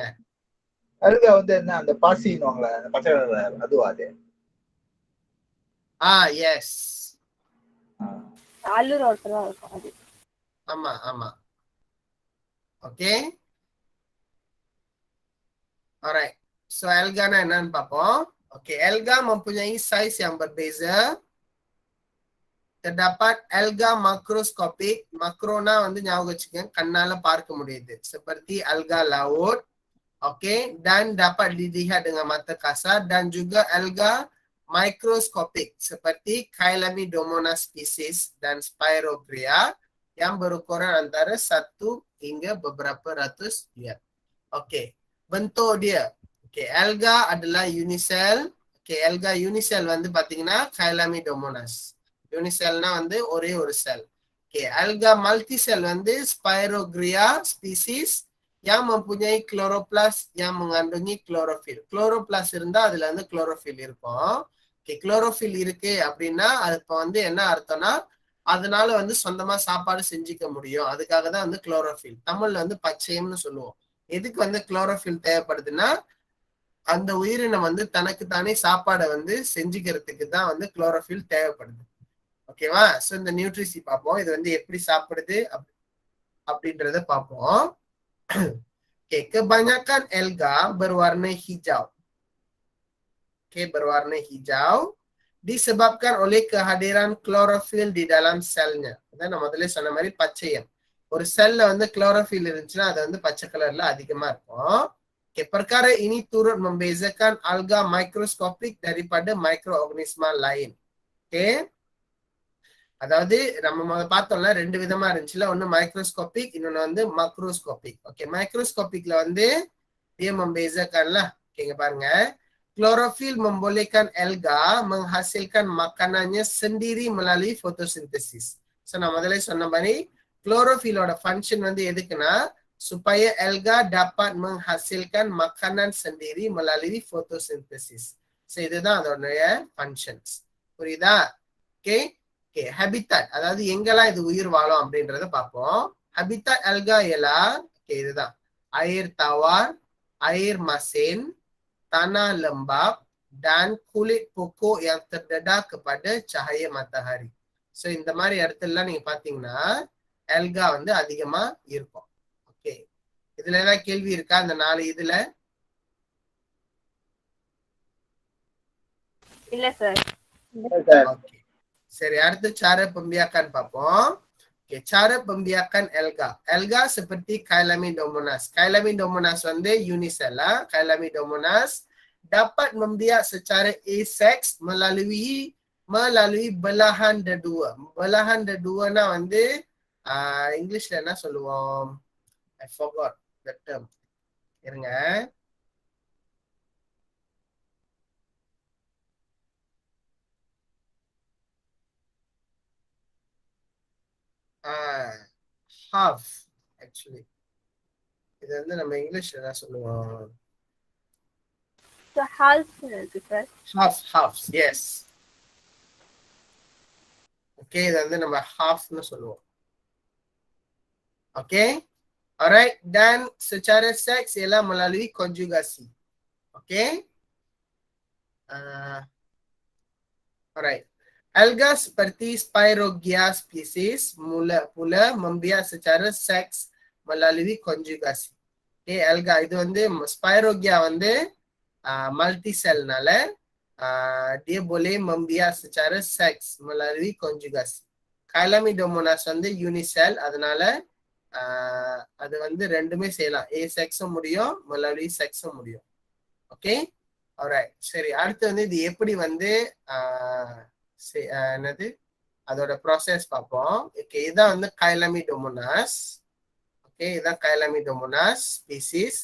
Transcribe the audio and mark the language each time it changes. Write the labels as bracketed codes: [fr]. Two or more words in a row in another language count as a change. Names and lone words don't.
[ta] அல்கா வந்து என்ன, அந்த பாசின்னுவாங்களே, அந்த பச்சை கலர், அதுவா அது? எஸ், ஆலூர் ரோட்ல இருக்கும் அது. ஆமா. ஓகே, alright. So alga na என்னன்னு பார்ப்போம். [ms] Okay, alga mempunyai size yang berbeza. Terdapat alga makroskopik. [ta] Makrona வந்து ஞாபகம் வச்சுக்கங்க, கண்ணால பார்க்க முடியுது. [ms] Seperti alga laut. Okay, dan dapat dilihat dengan mata kasar, dan juga alga mikroskopik seperti Chlamydomonas species dan Spirogyra yang berukuran antara 1 hingga beberapa ratus gram. Okay, bentuk dia. Okay, alga adalah unicell. [ta] Okay, alga unicell வந்து பாத்தீங்கன்னா Chlamydomonas. Unicellனா வந்து ஒரே ஒரு செல். Okay, alga multicell வந்து [ms] Spirogyra species yang mempunyai chloroplast yang mengandungi chlorophyll. [ta] Chloroplast இருந்தா அதுல வந்து chlorophyll இருக்கும். Okay, chlorophyll இருக்கு அப்படின்னா அது இப்ப வந்து என்ன அர்த்தம்னா அதனால வந்து சொந்தமா சாப்பாடு செஞ்சுக்க முடியும். அதுக்காக தான் வந்து குளோரோஃபில். தமிழ்ல வந்து பச்சையம்னு சொல்லுவோம். எதுக்கு வந்து குளோரோஃபில் தேவைப்படுதுன்னா அந்த உயிரினம் வந்து தனக்கு தானே சாப்பாடை வந்து செஞ்சுக்கிறதுக்கு தான் வந்து குளோரோஃபில் தேவைப்படுது. ஓகேவா? சோ இந்த நியூட்ரிசி பார்ப்போம். இது வந்து எப்படி சாப்பிடுது அப்படின்றத பார்ப்போம். [ms] Kebanyakan alga berwarna hijau. Berwarna hijau disebabkan oleh kehadiran klorofil di dalam selnya. [ta] அதான் நான் முதல்ல சொன்ன மாதிரி பச்சையம். ஒரு செல்ல வந்து குளோரோஃபில் இருந்துச்சுன்னா அது வந்து பச்சை கலர்ல அதிகமா இருக்கும். [ms] Perkara ini turut membezakan alga mikroskopik daripada mikroorganisma lain. [ta] அதாவது நம்ம பார்த்தோம்ல 2 விதமா இருந்துச்சுல, ஒன்னு மைக்ரோஸ்கோபிக், இன்னொன்னு வந்து மக்ரோஸ்கோபிக். ஓகே, மைக்ரோஸ்கோபிக்ல வந்து [ms] dia membezakanlah. [ta] ஓகேங்க பாருங்க, [ms] klorofil membolehkan alga menghasilkan makanannya sendiri melalui fotosintesis. [ta] சோ நான் முதல்ல சொன்ன மாதிரி குளோரோஃபிலோட ஃபங்க்ஷன் வந்து எதுக்குன்னா [ms] supaya alga dapat menghasilkan makanan sendiri melalui photosynthesis. [ta] சோ இதுதான் அதோட ஃபங்க்ஷன்ஸ். புரியுதா? ஓகே, ஹேபிட்டாட், அதாவது எங்கெல்லாம் இது உயிர் வாழும் அப்படின்றத பார்ப்போம். [ms] ஹேபிட்டாட் alga ialah இதுதான் air tawar, air masin, tanah lembab dan kulit pokok yang terdedah kepada cahaya matahari. [ta] சோ இந்த மாதிரி இடத்துல நீங்க பாத்தீங்கன்னா alga வந்து அதிகமா இருக்கும். ஓகே, இதுல ஏதாவது கேள்வி இருக்கா? இந்த 4 இதுல இல்ல சார். ஓகே, சரி. அடுத்து [ms] cara pembiakan [ta] பார்ப்போம். [ms] Okay, cara pembiakan alga. Alga seperti Chlamydomonas. [ta] Chlamydomonas வந்து unicella. [ms] Chlamydomonas dapat membiak secara asex melalui belahan dedua. Belahan deduana [ta] வந்து இங்கிலீஷ்ல என்ன சொல்லுவோம்? [en] I forgot the term. [ta] இருங்க. [en] half actually. [ta] இது வந்து நம்ம இங்கிலீஷ்ல என்ன சொல்லுவோம்? So half இருக்கு சார். [en] half, yes. [ta] ஓகே, இது வந்து நம்ம halfனு சொல்லுவோம். ஓகே, [ms] alright, dan secara seks ialah melalui konjugasi. Oke. Alright. Alga seperti Spirogyra species pula membiak secara seks melalui konjugasi. Okay, alga [ta] இது வந்து Spirogyra வந்து multicellனால [ms] dia boleh membiak secara seks melalui konjugasi. [ta] Chlamydomonas வந்து unicell, அதனால அது வந்து ரெண்டுமே செய்யலாம். asexும் முடியும், melalui sexும் முடியும். ஓகே, alright. சரி, அடுத்து வந்து இது எப்படி வந்து என்னது அதோட ப்ராசஸ் பார்ப்போம். ஓகே, இதான் வந்து Chlamydomonas. ஓகே, இதான் Chlamydomonas ஸ்பீசிஸ்.